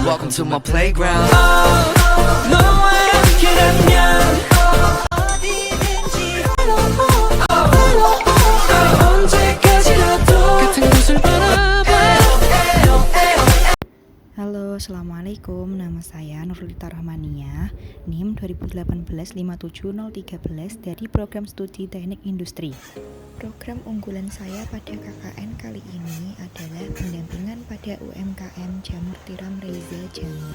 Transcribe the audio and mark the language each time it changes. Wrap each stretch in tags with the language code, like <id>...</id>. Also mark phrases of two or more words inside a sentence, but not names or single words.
<en>welcome to my playground.</en> <ko>너와 함께라면 어디든지 언제까지라도 같은 곳을 바라봐.</ko> <id>Halo, Assalamualaikum. Nama saya Nurlita Rahmania, NIM 2018-57013 dari Program Studi Teknik Industri. Program unggulan saya pada KKN kali ini adalah pendampingan pada UMKM Jamur Tiram Reza Jamur.</id>